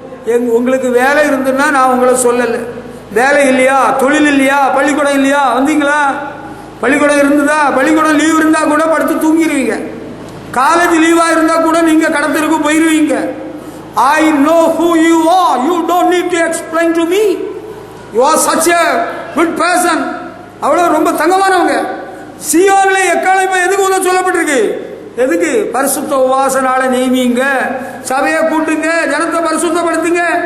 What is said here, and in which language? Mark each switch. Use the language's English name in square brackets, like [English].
[Tamil] உங்களுக்கு வேலை இருந்துன்னா நான் உங்களை சொல்லல. வேலை இல்லையா, தொழில் இல்லையா, பள்ளிக்கூடம் இல்லையா, வந்தீங்களா? பள்ளிக்கூடம் இருந்ததா? பள்ளிக்கூடம் லீவ் இருந்தா கூட படுத்து தூங்கிடுவீங்க. காலேஜ் லீவா இருந்தா கூட நீங்க கடத்தலுக்கு போயிருவீங்க. [English] I know who you are. You don't need to explain to me. You are such a good person. [Tamil] அவ்வளவு ரொம்ப தங்கமானவங்க. சீயோன்ல எக்காலமே எதுக்கு உள்ள சொல்லப்பட்டிருக்கு? எதுக்கு? பரிசுத்த உபவாச நாளை நியமிங்க, சபையை கூட்டுங்க, ஜனத்தை பரிசுத்தப்படுத்துங்க.